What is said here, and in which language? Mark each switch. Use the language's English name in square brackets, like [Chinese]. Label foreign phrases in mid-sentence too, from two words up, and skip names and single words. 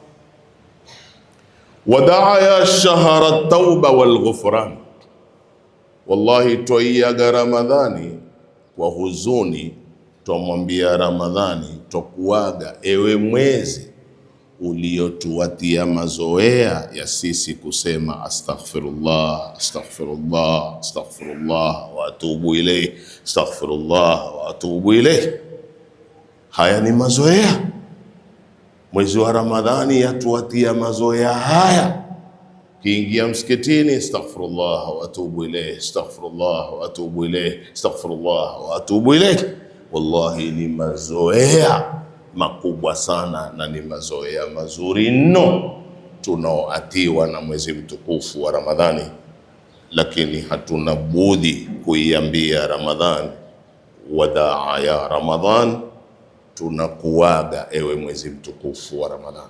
[Arabic] وداعا يا شهر توبة والغفران. [Swahili] Wallahi, twaiaga Ramadhani kwa huzuni, twamwambia Ramadhani, twakuaga ewe mwezi uliotuatia mazoea ya sisi kusema astaghfirullah, astaghfirullah, [Arabic] أستغفر الله وأتوب إليه, أستغفر الله وأتوب إليه. [Swahili] Haya ni mazoea. Mwezi wa Ramadhani yatuatia mazoea haya. Kiingia msikitini, [Arabic] أستغفر الله وأتوب إليه، أستغفر الله وأتوب إليه، أستغفر الله وأتوب إليه. [Swahili] Wallahi, ni mazoea makubwa sana na ni mazoea mazuri mno tunaoatiwa na mwezi mtukufu wa Ramadhani. Lakini hatuna budi kuiambia Ramadhani, [Arabic] وداعا يا رمضان, [Swahili] tunakuaga ewe mwezi mtukufu wa Ramadhani.